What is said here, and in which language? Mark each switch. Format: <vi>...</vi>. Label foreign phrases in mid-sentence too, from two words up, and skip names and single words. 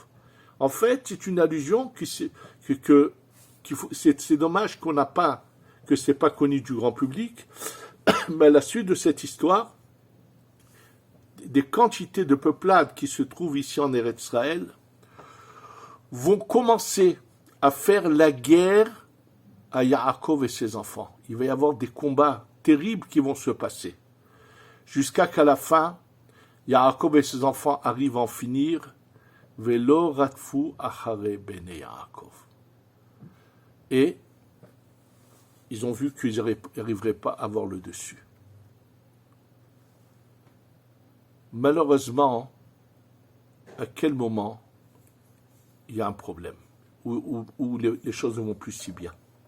<fr>En fait, c'est une allusion c'est dommage qu'on n'a pas, que c'est pas connu du grand public, mais à la suite de cette histoire, des quantités de peuplades qui se trouvent ici en Eretz Israël vont commencer à faire la guerre à Yaakov et ses enfants. Il va y avoir des combats terribles qui vont se passer. Jusqu'à qu'à la fin, Yaakov et ses enfants arrivent à en finir.</fr> <he>ולא רדפו אחרי בני יעקב.</he> <fr>Et ils ont vu qu'ils n'arriveraient pas à avoir le dessus. Malheureusement, à quel moment il y a un problème, où les choses ne vont plus si bien.</fr>